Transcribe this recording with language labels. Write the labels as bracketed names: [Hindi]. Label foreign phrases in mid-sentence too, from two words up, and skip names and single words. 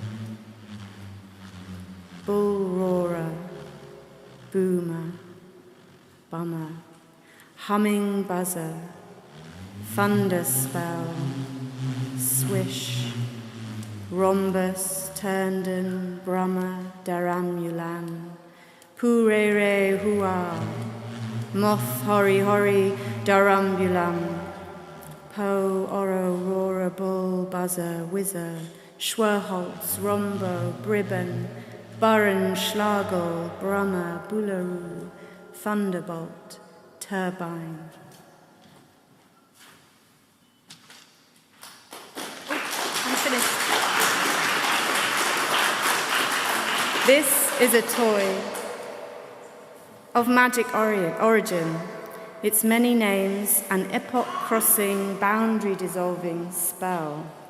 [English] Bullroarer, boomer, bummer, humming buzzer, thunder spell, swish, rhombus, turnden, brummer, daramulan, purere hua, moth hori hori, darambulam, po, oro, roarer, bull, buzzer, whizzer, schwerholz, rombo, bribben, burren, schlagel, brummer, bullaroo, thunderbolt, turbine. I'm finished. This is a toy of magic origin, its many names, an epoch-crossing, boundary-dissolving spell.